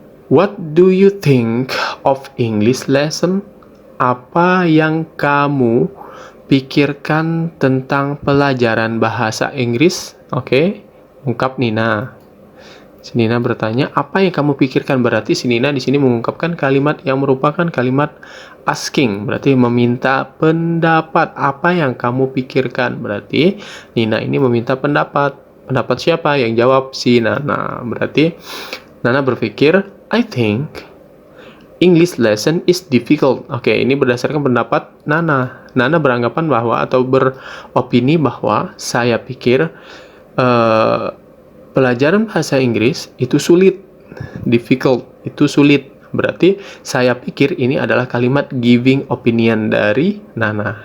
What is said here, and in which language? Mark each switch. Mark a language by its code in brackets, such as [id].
[en] What do you think of English lesson? [id] Apa yang kamu pikirkan tentang pelajaran bahasa Inggris? Oke, ungkap Nina. Si Nina bertanya, apa yang kamu pikirkan? Berarti si Nina di sini mengungkapkan kalimat yang merupakan kalimat asking, berarti meminta pendapat. Apa yang kamu pikirkan? Berarti Nina ini meminta pendapat. Pendapat siapa? Yang jawab si Nana. Berarti Nana berpikir, [en] I think English lesson is difficult. [id] Oke, ini berdasarkan pendapat Nana. Nana beranggapan bahwa atau beropini bahwa saya pikir pelajaran bahasa Inggris itu sulit. Difficult itu sulit. Berarti saya pikir ini adalah kalimat giving opinion dari Nana.